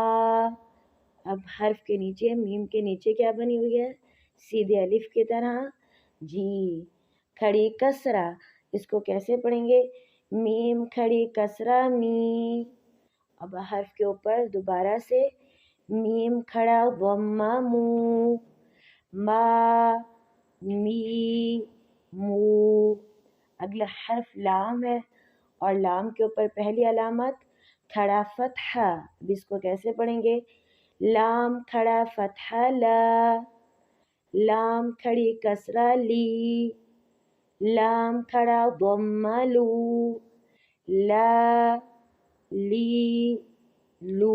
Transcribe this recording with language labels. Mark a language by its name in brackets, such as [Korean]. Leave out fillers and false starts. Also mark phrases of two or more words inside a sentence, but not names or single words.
[Urdu] اب حرف کے نیچے، میم کے نیچے کیا بنی ہوئی ہے؟ سیدھے الف کی طرح جی کھڑی کسرہ. اس کو کیسے پڑھیں گے؟ میم کھڑی کسرہ می. اب حرف کے اوپر دوبارہ سے میم کھڑا ضمہ مو، ما می مو. اگلا حرف لام ہے، اور لام کے اوپر پہلی علامت کھڑا فتحہ. اب اس کو کیسے پڑھیں گے؟ لام کھڑا فتحہ لا، لام کھڑی کسرہ لی، لام کھڑا ضمہ لو، لا لی لو.